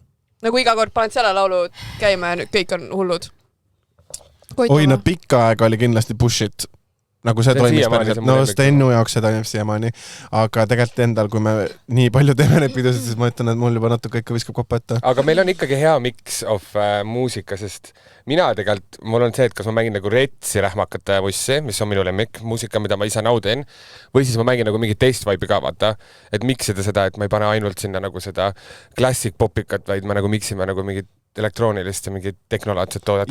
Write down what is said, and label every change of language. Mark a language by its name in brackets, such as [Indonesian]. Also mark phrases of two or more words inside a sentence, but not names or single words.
[Estonian] Nagu iga kord paned selle laulu käima ja kõik on hullud. Oi, pikka aega oli kindlasti Push It. Nagu see toimis päriselt. No Stennu jaoks see toimib siiamaani. Aga tegelikult endal, kui me nii palju teeme neid pidusid, siis ma ütlen, et mul juba natuke ikka viskab koppa ette. Aga meil on ikkagi hea [English] mix of [Estonian] muusika, sest mina tegelikult, mul on see, et kas ma mängin nagu retsi rähmakate mussi, mis on minu lemmik muusika, mida ma ise naudin, või siis ma mängin nagu mingit teist vibe'i ka, vaata. Et miksida seda, et ma ei pane ainult sinna nagu seda classic popikat, vaid ma nagu miksime nagu mingit elektroonilist ja mingit tehnolaadset toodet.